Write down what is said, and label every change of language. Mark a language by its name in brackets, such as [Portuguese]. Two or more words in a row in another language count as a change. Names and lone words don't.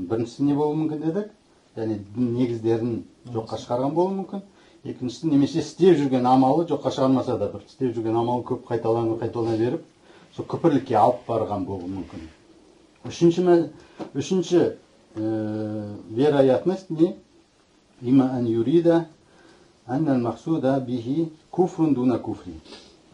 [Kazakh] Біріншісі не болу мүмкін дедік? Яғни негіздерін жоққа шығарған болу мүмкін. Екіншісі, немесе істеп жүрген амалы жоққа шығармаса да, бір істеп жүрген амалы көп қайталана беріп, сол күпірлікке алып барған болу мүмкін. Үшінші вероятность не? [Arabic] إما أن يراد أن المقصود به كفر دون كفر.